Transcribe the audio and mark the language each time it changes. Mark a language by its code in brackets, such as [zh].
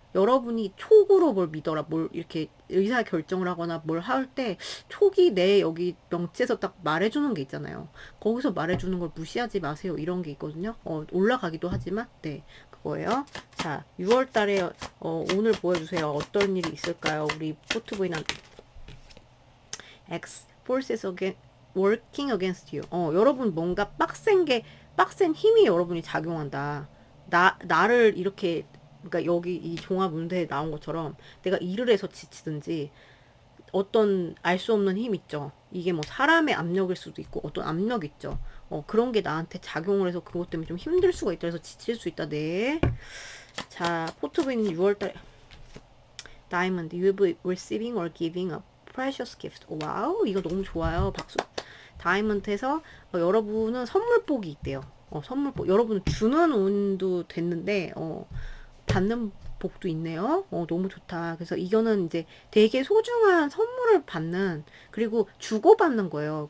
[ko] 여러분이 촉으로 뭘 믿어라. 뭘 이렇게 의사 결정을 하거나 뭘 할 때 촉이 내 여기 명치에서 딱 말해주는 게 있잖아요. 거기서 말해주는 걸 무시하지 마세요. 이런 게 있거든요. 올라가기도 하지만 네, 그거예요. 자, 6월 달에 오늘 보여주세요. 어떤 일이 있을까요? 우리 포트부인한테. [en] X forces working against you. [ko] 여러분 뭔가 빡센 힘이 여러분이 작용한다. 나를 이렇게, 그러니까 여기 이 종합 문제에 나온 것처럼 내가 일을 해서 지치든지 어떤 알 수 없는 힘 있죠. 이게 뭐 사람의 압력일 수도 있고 어떤 압력 있죠. 그런 게 나한테 작용을 해서 그것 때문에 좀 힘들 수가 있다. 그래서 지칠 수 있다. 네. 자, 포트부인 6월달에 [en] Diamond, you will be receiving or giving a precious gift. [ko] 와우, 이거 너무 좋아요. 박수. 다이먼트에서 여러분은 선물복이 있대요. 선물복. 여러분은 주는 운도 됐는데 받는 복도 있네요. 너무 좋다. 그래서 이거는 이제 되게 소중한 선물을 받는, 그리고 주고받는 거예요.